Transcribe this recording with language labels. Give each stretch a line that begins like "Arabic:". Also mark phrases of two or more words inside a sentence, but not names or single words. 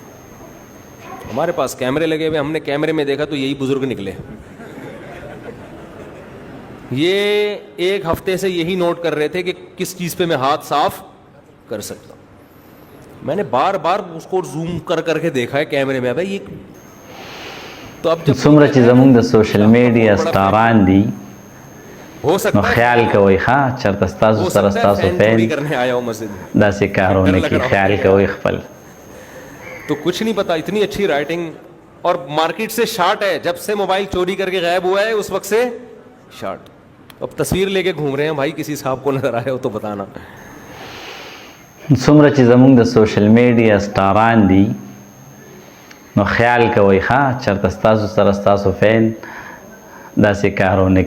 Urdu: ہمارے پاس کیمرے لگے ہوئے، ہم نے کیمرے میں دیکھا تو یہی بزرگ نکلے. یہ ایک ہفتے سے یہی نوٹ کر رہے تھے کہ کس چیز پہ میں ہاتھ صاف کر سکتا ہوں. میں نے بار بار اس کو زوم کر کر کے دیکھا ہے کیمرے میں. بھائی یہ تو اب جب
Pashto: څومره چې زموږ د
English: social media
Pashto: ستاران دي
Urdu: ہو سکتا
Pashto: نو
Urdu: ہے
Pashto: خیال کوئ ښه چېرته ستاسو سره ستاسو فین فین
Urdu: چوری کرنے آیا ہو مسجد میں.
Pashto: داسې کارونه کې خیال کوئ خپل.
Urdu: تو کچھ نہیں پتا، اتنی اچھی رائٹنگ. اور مارکیٹ سے شارٹ ہے، جب سے موبائل چوری کر کے غائب ہوا ہے اس وقت سے شارٹ. اب تصویر لے کے گھوم رہے ہیں. بھائی کسی صاحب کو نظر آئے ہو تو بتانا.
Pashto: څومره چې زموږ د
English: social media
Pashto: ستاران دي نو خیال کوئ ښه چېرته ستاسو سره ستاسو فین داسې کارونه کې